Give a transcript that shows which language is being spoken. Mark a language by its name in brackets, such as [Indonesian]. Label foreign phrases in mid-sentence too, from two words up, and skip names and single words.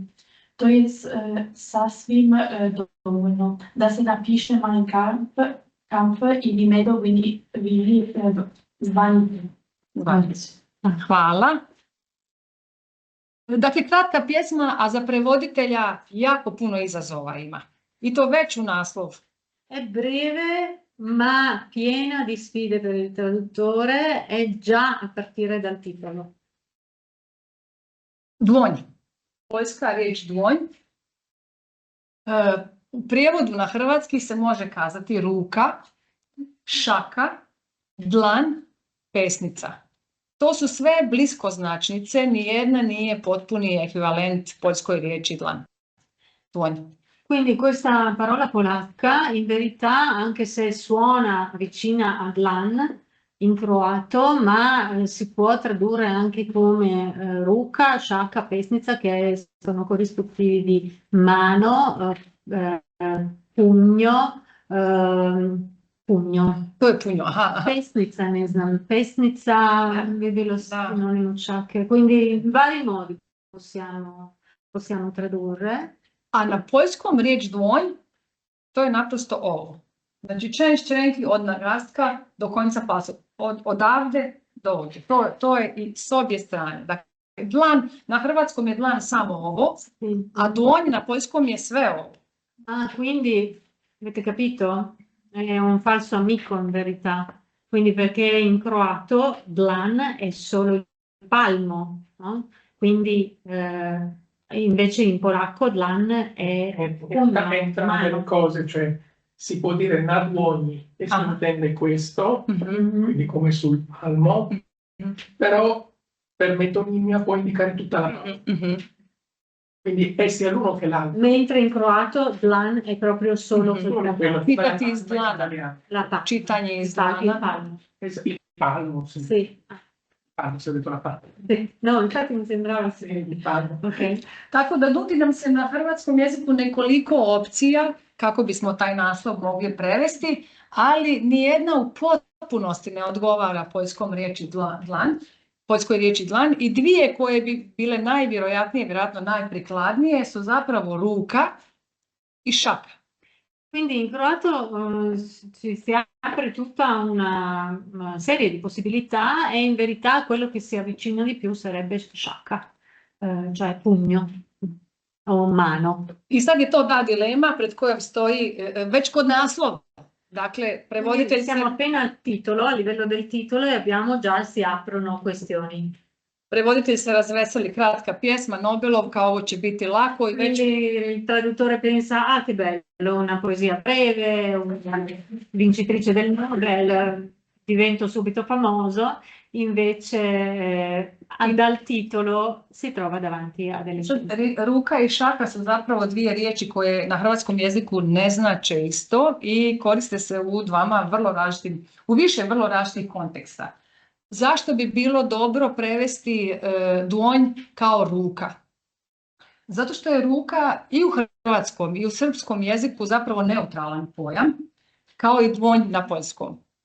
[Croatian] To je sasvim dovoljno da se napiše Mein Kampf ili Medovini Vili zvanice. Hvala. Dakle, kratka pjesma, a za prevoditelja jako puno izazova ima. I to već u naslov. [Italian] È breve ma piena di sfide per il traduttore, è già a partire dal titolo. [Croatian] Dvonj. Poljska riječ dvonj. U prijevodu na hrvatski se može kazati ruka, šaka, dlan, pesnica. To su sve bliskoznačnice, nijedna nije potpuni ekvivalent poljskoj riječi dlan. Dvonj. [Italian] Quindi questa parola polacca, in verità, anche se suona vicina a dlan in croato, ma si può tradurre anche come [Croatian] ruka, šaka, pesnica, [Italian] che sono corrispettivi di mano, pugno, pugno. [Croatian] To je punjo, aha. Pesnica, ne znam, pesnica bi bilo sinonimo šake, [Italian] quindi in vari modi possiamo tradurre. [Croatian] A na poljskom riječ dvonj, to je naprosto ovo. [Polish] Znači črenki od nagastka do konca pasa. [Croatian] Odavde do ovdje. To je i s obje strane. Dakle, dlan, na hrvatskom je dlan samo ovo, a dvonj na poljskom je sve ovo. [Italian] Ah, quindi, avete capito? È un falso amico in verità. Quindi perché in croato dlan è solo il palmo, no? Quindi invece in polacco dlan è Entrano delle cose, cioè si può dire [Polish] na dłoni [Italian] e si intende questo, quindi come sul palmo, però per metonimia può indicare tutta la parte. Quindi è sia l'uno che l'altro. Mentre in croato dlan è proprio solo quello. [Croatian] Pitati iz dlana. [Italian] la parte. [Croatian] Čitanje iz [Italian] Il [Croatian] dlana. [Italian] palmo. Il palmo, sì. Sì. Palmo, si è detto la parte. Sì. No, infatti mi sembrava Sì, sì. il palmo. Ok. [Croatian] Tako da nudi nam se na hrvatskom jeziku nekoliko opcija kako bismo taj naslov mogli prevesti, ali nijedna u potpunosti ne odgovara poljskom riječi dlan, poljskoj riječi dlan, i dvije koje bi bile najvjerojatnije, vjerojatno najprikladnije su zapravo ruka i šaka. [Italian] Quindi in croato si apre tutta una serie di possibilità e in verità quello che si avvicina di più sarebbe šaka, cioè pugno o mano. [Croatian] I sad je to ta dilema pred kojom stoji već kod naslova. Dakle, prevoditelj [Italian] Siamo appena al titolo, a livello del titolo, e abbiamo già si aprono questioni. [Croatian] Prevoditelj se razveseli, kratka pjesma, Nobelovka, ovo će biti lako i već... [Italian] Quindi il traduttore pensa, ah che bello, una poesia breve, una vincitrice del Nobel, divento subito famoso, invece dal titolo si trova davanti a delle scelte. [Croatian] Ruka i šaka su zapravo dvije riječi koje na hrvatskom jeziku ne znače isto i koriste se u više vrlo različitih konteksta. Zašto bi bilo dobro prevesti dvonj kao ruka? Zato što je ruka i u hrvatskom i u srpskom jeziku zapravo neutralan pojam, kao i dvonj na poljskom.